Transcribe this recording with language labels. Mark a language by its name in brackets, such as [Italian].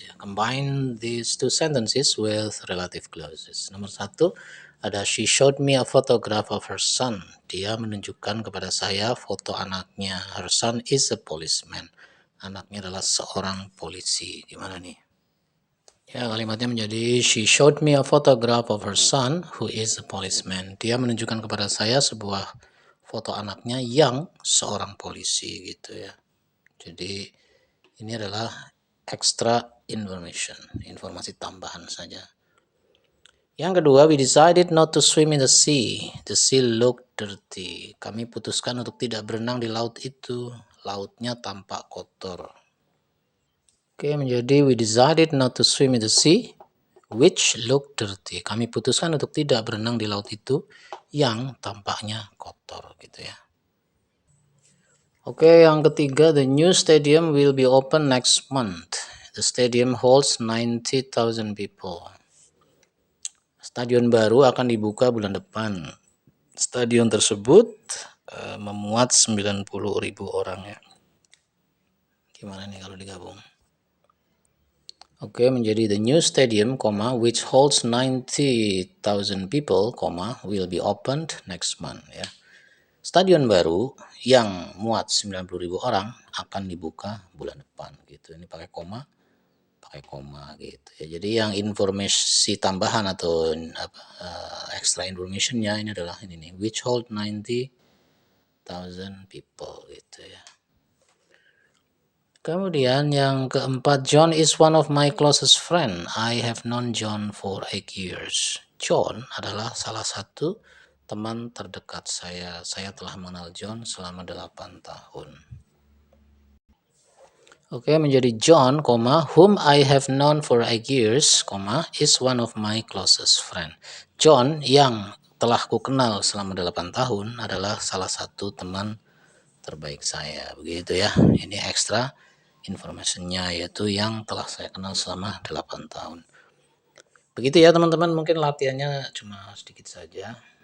[English] Ya, combine these two sentences with relative clauses. [Indonesian] Nomor 1 ada [English] she showed me a photograph of her son. [Indonesian] Dia menunjukkan kepada saya foto anaknya. [English] Her son is a policeman. [Indonesian] Anaknya adalah seorang polisi. Gimana nih? Ya, kalimatnya menjadi [English] she showed me a photograph of her son who is a policeman. [Indonesian] Dia menunjukkan kepada saya sebuah foto anaknya yang seorang polisi gitu ya. Jadi ini adalah extra information, informasi tambahan saja. Yang kedua, [English] we decided not to swim in the sea. The sea looked dirty. [Indonesian] Kami putuskan untuk tidak berenang di laut itu. Lautnya tampak kotor. Oke, menjadi [English] we decided not to swim in the sea which looked dirty. [Indonesian] Kami putuskan untuk tidak berenang di laut itu yang tampaknya kotor gitu ya. Oke, yang ketiga, [English] the new stadium will be open next month. The stadium holds 90,000 people. [Indonesian] Stadion baru akan dibuka bulan depan. Stadion tersebut memuat 90.000 orang ya. Gimana nih kalau digabung? Oke, menjadi [English] the new stadium, which holds 90,000 people, will be opened next month ya. [Indonesian] Stadion baru yang muat 90.000 orang akan dibuka bulan depan gitu. Ini pakai koma pakai koma gitu ya. Jadi yang informasi tambahan atau extra informationnya ini adalah ini nih, [English] which hold 90,000 people [Indonesian] gitu ya. Kemudian yang keempat, [English] John is one of my closest friend. I have known John for 8 years. [Indonesian] John adalah salah satu teman terdekat saya. Saya telah mengenal John selama 8 tahun. Oke, menjadi [English] John, whom I have known for 8 years, is one of my closest friend. [Indonesian] John yang telah ku kenal selama 8 tahun adalah salah satu teman terbaik saya. Begitu ya. Ini ekstra informationnya, yaitu yang telah saya kenal selama 8 tahun. Begitu ya teman-teman, mungkin latihannya cuma sedikit saja.